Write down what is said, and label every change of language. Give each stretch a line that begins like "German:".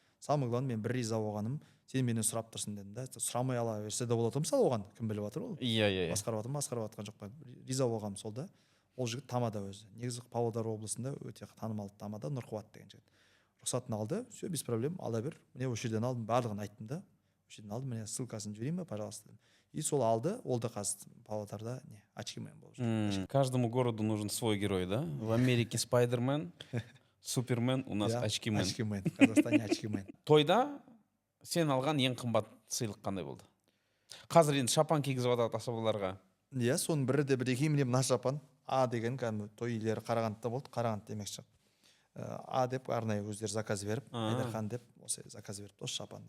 Russian: Самое главное,
Kazakh: мен бір риза болғаным, сен менен сұрап тұрсың дедім да. Сұрамай ала берсе де болады, мысалы оған кім біліп жатыр ол? Иә. Басқарып жатқан жоқ па? Риза болғаным сол да. Ол жігіт тамада өзі. Негізі Павлодар облысында өте танымал тамада Нұрқуат деген жігіт. Рұқсатын алды,
Russian: все без проблем,
Kazakh: ала бер. Міне осы жерден алдым, барлығын айттым да. Осы жерден алдым, міне ссылкасын жіберейін ба, пожалуйста. И сол алды, ол да қазір Павлодарда очкимен болып жүр.
Russian: Каждому городу нужен свой герой, да? В Америке Спайдермен, Супермен, у нас очкимен. Очкимен, Қазақстане очкимен.
Kazakh: Тойда сен алған ең қымбат сыйлық қандай болды? Қазір енді шапан кигізіп жатады асабаларға. Иә, соның бірі де бір екеуі, міне мына шапан. А деген кәдімгі той иелері Қарағандыда болды, Қарағанды демекші. А деп арнайы өздері заказ беріп, Айдархан деп осы заказ беріп, осы шапан.